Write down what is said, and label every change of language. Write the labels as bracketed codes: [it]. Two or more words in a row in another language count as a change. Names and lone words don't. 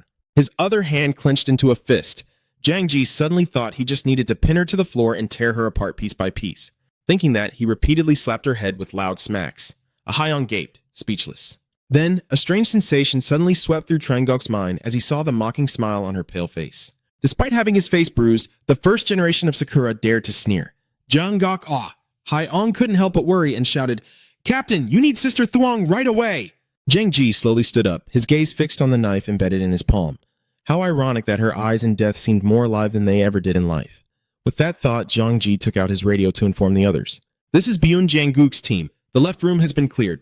[en] His other hand clenched into a fist. Jang Ji suddenly thought he just needed to pin her to the floor and tear her apart piece by piece. Thinking that, he repeatedly slapped her head with loud smacks. Ahyeon gaped, speechless. Then, a strange sensation suddenly swept through Trangok's mind as he saw the mocking smile on her pale face. Despite having his face bruised, the first generation of Sakura dared to sneer. Jangok ah! Hai-ong couldn't help but worry and shouted, "Captain, you need Sister Thuong right away!" Jang Ji slowly stood up, his gaze fixed on the knife embedded in his palm. How ironic that her eyes in death seemed more alive than they ever did in life. With that thought, Jang Ji took out his radio to inform the others. "This is Byun Jang-guk's team. The left room has been cleared.